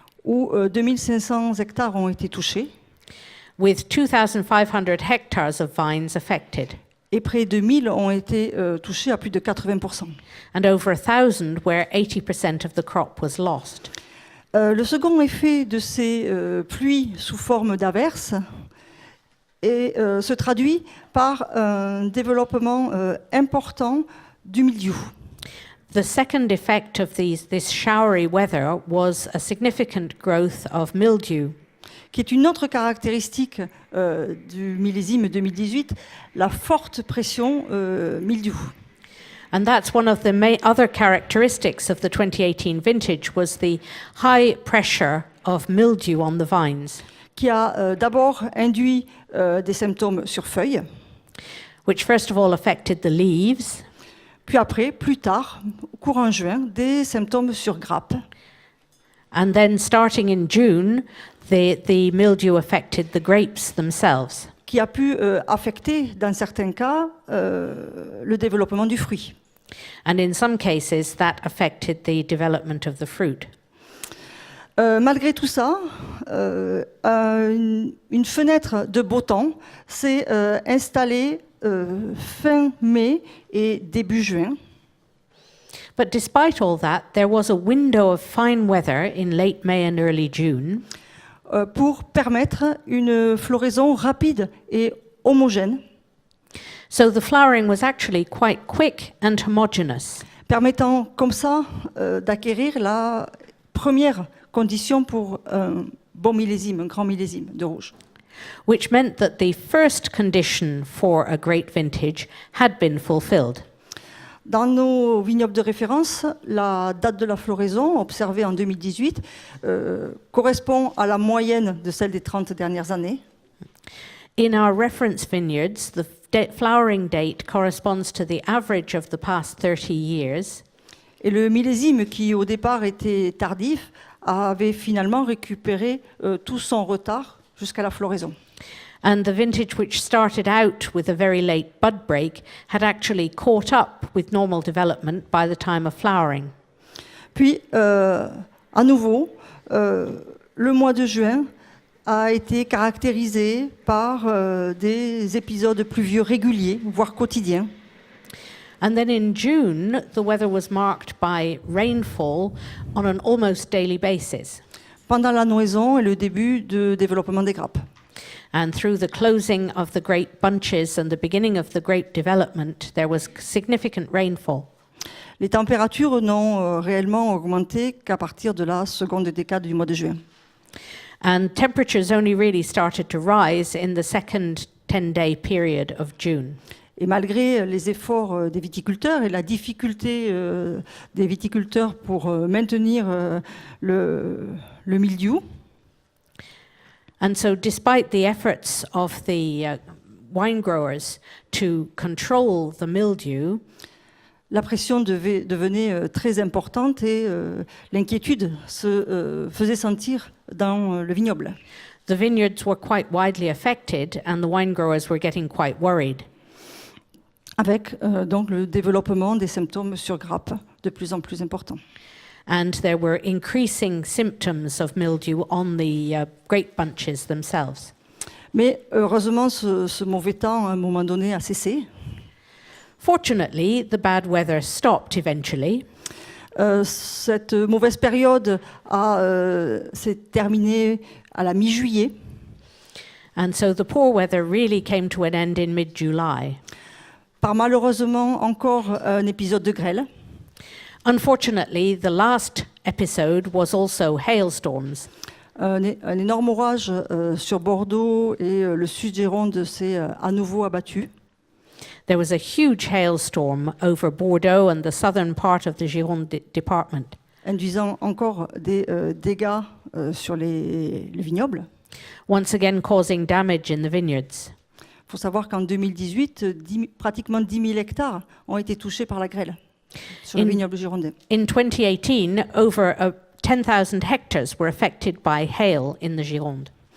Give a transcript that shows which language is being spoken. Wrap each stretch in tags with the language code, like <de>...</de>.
<fr>Où 2500 hectares ont été touchés.</fr> <en>With 2,500 hectares of vines affected.</en> <fr>Et près de 1000 ont été touchés à plus de 80%.</fr> <en>And over 1,000 where 80% of the crop was lost.</en> <fr>Le second effet de ces pluies sous forme d'averses se traduit par un développement important du mildiou.</fr> <en>The second effect of this showery weather was a significant growth of mildew.</en> <fr>Qui est une autre caractéristique du millésime 2018, la forte pression mildiou.</fr> <en>And that's one of the other characteristics of the 2018 vintage was the high pressure of mildew on the vines.</en> <fr>Qui a d'abord induit des symptômes sur feuilles.</fr> <en>Which first of all affected the leaves.</en> <fr>Puis après, plus tard, courant juin, des symptômes sur grappes.</fr> <en>And then starting in June, the mildew affected the grapes themselves.</en> <fr>Qui a pu affecter, dans certains cas, le développement du fruit.</fr> <en>And in some cases, that affected the development of the fruit.</en> <fr>Malgré tout ça, une fenêtre de beau temps s'est installée fin mai et début juin.</fr> <en>But despite all that, there was a window of fine weather in late May and early June.</en> <fr>Pour permettre une floraison rapide et homogène.</fr> <en>So the flowering was actually quite quick and homogeneous.</en> <fr>Permettant comme ça d'acquérir la première condition pour un bon millésime, un grand millésime de rouge.</fr> <en>Which meant that the first condition for a great vintage had been fulfilled.</en> <fr>Dans nos vignobles de référence, la date de la floraison, observée en 2018, correspond à la moyenne de celle des 30 dernières années.</fr> <en>In our reference vineyards, the flowering date corresponds to the average of the past 30 years.</en> <fr>Et le millésime, qui au départ était tardif, avait finalement récupéré tout son retard jusqu'à la floraison.</fr> <en>And the vintage which started out with a very late bud break had actually caught up with normal development by the time of flowering.</en> <fr>Puis, à nouveau, le mois de juin a été caractérisé par des épisodes pluvieux réguliers, voire quotidiens.</fr> <en>And then in June, the weather was marked by rainfall on an almost daily basis.</en> <fr>Pendant la noison et le début de développement des grappes.</fr> <en>And through the closing of the grape bunches and the beginning of the grape development, there was significant rainfall.</en> <fr>Les températures n'ont réellement augmenté qu'à partir de la seconde décade du mois de juin.</fr> <en>And temperatures only really started to rise in the second 10-day period of June.</en> <fr>Et malgré les efforts des viticulteurs et la difficulté des viticulteurs pour maintenir le mildiou,</fr> <en>And so despite the efforts of the wine growers to control the mildew,</en> <fr>la pression devenait très importante et l'inquiétude se faisait sentir dans le vignoble.</fr> <en>the vineyards were quite widely affected and the wine growers were getting quite worried.</en> <fr>Avec donc le développement des symptômes sur grappe de plus en plus importants.</fr> <en>And there were increasing symptoms of mildew on the grape bunches themselves.</en> <fr>Mais heureusement, ce mauvais temps, à un moment donné, a cessé.</fr> <en>Fortunately, the bad weather stopped eventually.</en> <fr>Cette mauvaise période s'est terminée à la mi-juillet.</fr> <en>And so the poor weather really came to an end in mid-July.</en> <fr>Par malheureusement encore un épisode de grêle.</fr> <en>Unfortunately, the last episode was also hailstorms.</en> <fr>Un énorme orage sur Bordeaux et le sud Gironde s'est à nouveau abattu.</fr> <en>There was a huge hailstorm over Bordeaux and the southern part of the Gironde department,</en> <fr>Induisant encore des dégâts sur le vignoble.</fr> <en>once again causing damage in the vineyards.</en> <fr>Il faut savoir qu'en 2018, pratiquement 10 000 hectares ont été touchés par la grêle sur le vignoble girondin.</fr> <en>In 2018, over 10,000 hectares were affected by hail in the Gironde.</en>